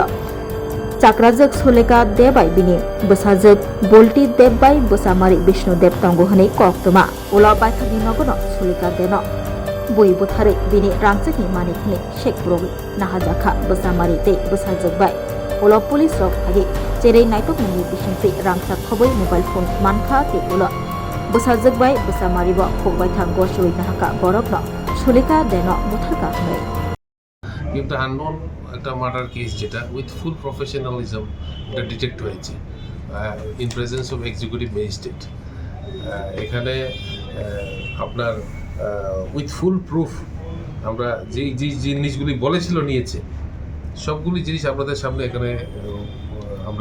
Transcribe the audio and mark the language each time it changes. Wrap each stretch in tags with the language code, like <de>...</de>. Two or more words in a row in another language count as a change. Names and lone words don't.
<trp>चाक्राजक सुलेखा देबाय बिनि बसाजक बोल्टी देबबाय बसामारि विष्णुदेव तंगो हनै कक्टमा उला बायथानि नगनो सुलेखा देनो बय बुथारै बिनि रांचकनि मानिकनि शेखब्रग नाहाजाखा बसामारि ते बसाजकबाय उला पुलिस रक फागे जेरै नायतक मुंनि बिसिंसै रांचाक खबै मोबाइल फोन मानखा ते उला बसाजकबाय बसामारिबो खगबाय थां गसुइ नाहाका बरकनो सुलेखा देनो बुथारका हनै</trp> <bn>কিন্তু আননোন একটা মার্ডার কেস যেটা</bn> <en>with full professionalism</en> <bn>এটা ডিটেক্ট হয়েছে</bn> <en>in presence of executive magistrate</en> <bn>এখানে আপনার</bn> <en>with full proof</en> <bn>আমরা যেই জিনিসগুলি বলেছিল নিয়েছে সবগুলি জিনিস আপনাদের সামনে এখানে আমরা</bn>